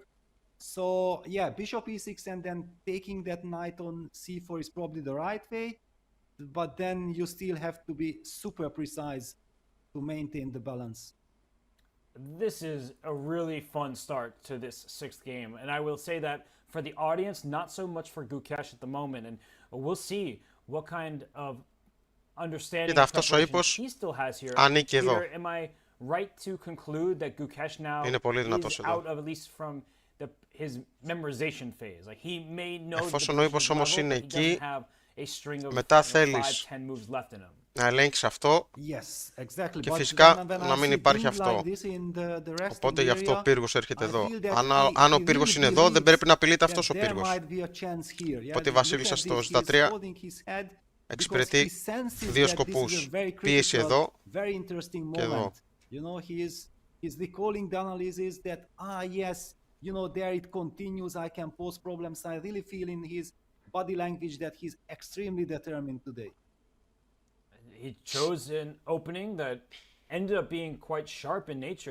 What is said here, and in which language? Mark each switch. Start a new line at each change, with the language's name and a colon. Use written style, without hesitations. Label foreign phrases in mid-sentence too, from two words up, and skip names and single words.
English: So yeah, bishop e6 and then taking that knight on c4 is probably the right way, but then you still have to be super precise to maintain the balance. This is a really fun start to this sixth game, and I will say that for the audience, not so much for Gukesh at the moment, and we'll see what kind of understanding
Greek: Κοίτα, αυτός ο ύπος
English: he still has here.
Greek: ανήκει εδώ.
English: Am I right to conclude that Gukesh now
Greek: Είναι πολύ δυνατός
English: is
Greek: εδώ.
English: out of at least from his memorization phase? Like he may know
Greek: Εφόσον
English: the
Greek: ο ύπος
English: position
Greek: όμως
English: level,
Greek: είναι
English: but he
Greek: εκεί,
English: doesn't have a string of μετά 5-10
Greek: θέλεις
English: moves left in him.
Greek: να ελέγξεις αυτό
English: Yes, exactly.
Greek: και
English: But
Greek: φυσικά
English: when I
Greek: να μην
English: see
Greek: υπάρχει
English: things
Greek: αυτό.
English: like this in the resting
Greek: Οπότε γι' αυτό ο
English: area,
Greek: πύργος έρχεται
English: I
Greek: εδώ.
English: feel that
Greek: Αν ο
English: he
Greek: πύργος
English: really
Greek: είναι εδώ, δεν πρέπει να απειλείται
English: believes
Greek: αυτός ο
English: that there
Greek: πύργος.
English: might be a chance here. Yeah,
Greek: Οπότε η
English: look
Greek: βασίλισσα
English: at
Greek: στο
English: this,
Greek: στα
English: he's
Greek: 3
English: holding his head because
Greek: εξυπηρετεί
English: he senses
Greek: δύο
English: that this is a
Greek: σκοπούς.
English: very
Greek: Πίεση
English: critical,
Greek: εδώ
English: very interesting
Greek: και εδώ.
English: moment. You know, he's recalling the analysis that yes, you know, there it continues, I can pose problems. I really feel in his body language that he's extremely determined today. He chose an opening that ended up being quite sharp in nature.